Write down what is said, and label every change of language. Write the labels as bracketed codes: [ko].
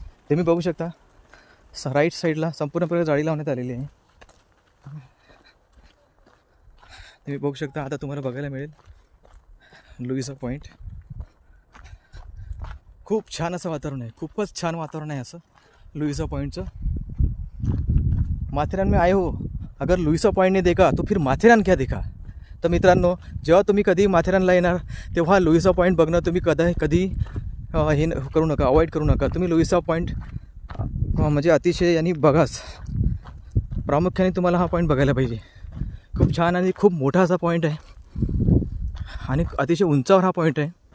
[mr] तुम्ही बघू शकता राईट साईडला संपूर्ण प्रकारे जाळी लावण्यात आलेली आहे. तुम्ही बघू शकता आता तुम्हाला बघायला मिळेल लुईजा पॉईंट. खूप छान असं वातावरण आहे, खूपच छान वातावरण आहे असं लुईजा पॉईंटचं. [hi] माथेरान में आए हो, अगर लुईजा पॉईंट नहीं देखा तो फिर माथेरान क्या देखा. [mr] तर मित्रांनो, जेव्हा तुम्ही कधी माथेरानला येणार तेव्हा लुईजा पॉईंट बघणं तुम्ही कधी हे करू नका, अवॉइड करू नका. तुम्ही लुईजा पॉईंट म्हणजे अतिशय आणि बघाच, प्रामुख्याने तुम्हाला हा पॉईंट बघायला पाहिजे. खूप छान आणि खूप मोठा असा पॉईंट आहे आणि अतिशय उंचावर हा पॉईंट आहे.